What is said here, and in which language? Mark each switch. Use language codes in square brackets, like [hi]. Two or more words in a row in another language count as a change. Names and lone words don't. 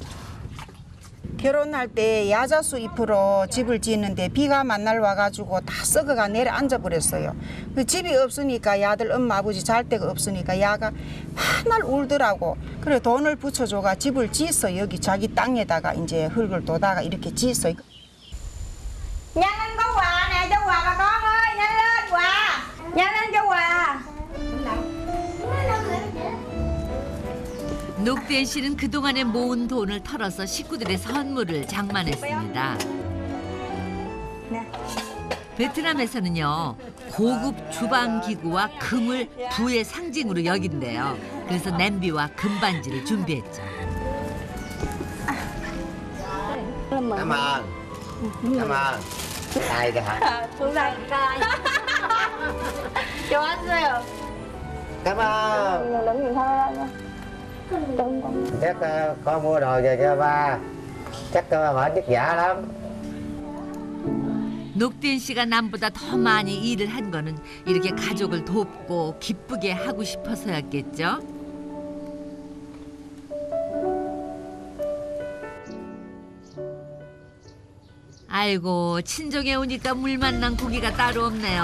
[ko] 결혼할 때 야자수 잎으로 집을 짓는데 비가 만날 와가지고 다 썩어가 내려앉아 버렸어요. 그 집이 없으니까 야들 엄마 아버지 잘 데가 없으니까 야가 맨날 울더라고. 그래 돈을 붙여줘가 집을 짓어. 여기 자기 땅에다가 이제 흙을 돋아가 이렇게 짓어. [vi] Nhanh lên có quà nè, cho quà bà con ơi, nhanh lên quà. Nhanh lên cho quà. [ko] 녹디엔 씨는 그동안에 모은 돈을 털어서 식구들의 선물을 장만했습니다. 베트남에서는요, 고급 주방 기구와 금을 부의 상징으로 여긴대요. 그래서 냄비와 금반지를 준비했죠. [vi] Cảm ơn. Cảm ơn. Đây kìa hả? [ko] 좋았어요. [vi] Cảm ơn. Đừng nhìn thôi. Chắc con mua đồ về cho ba. Chắc mệt vất vả lắm. [ko] 녹디엔 씨가 남보다 더 많이 일을 한 거는 이렇게 가족을 돕고 기쁘게 하고 싶어서였겠죠. 아이고, 친정에 오니까 물 만난 고기가 따로 없네요.